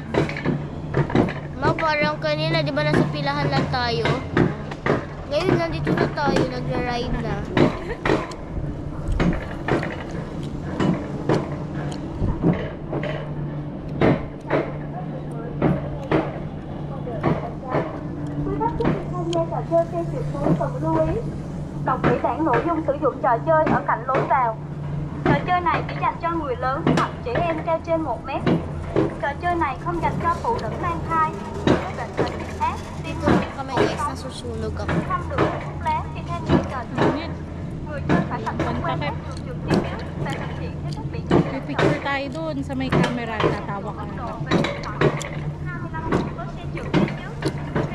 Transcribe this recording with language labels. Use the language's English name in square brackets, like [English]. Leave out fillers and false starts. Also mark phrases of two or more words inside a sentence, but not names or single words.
[Filipino] Parang kanina, di ba nasa pilahan lang tayo? Ngayon, nandito na tayo, nagra-ride na. [Vietnamese] Trò chơi trên tuyệt đối cần lưu ý đọc kỹ bản nội dung sử dụng trò chơi ở cạnh lối vào. Trò chơi này chỉ dành cho người lớn hoặc trẻ em cao trên 1 mét. Trò chơi này không dành cho phụ nữ mang thai, người có bệnh nền, ác, tim mạch, [Filipino] Kami guys, nasusunog ako. [Vietnamese] không được hút thuốc lá khi tham gia trò chơi. [Filipino] Init. [Vietnamese] Người chơi phải tập trung quan sát đường trường tiếp trước và thực hiện theo các biện pháp [Filipino] Picture tayo doon sa may camera. Tatawa ka na. [Vietnamese] độ về điện thoại. 25 phút với xe trường phía trước.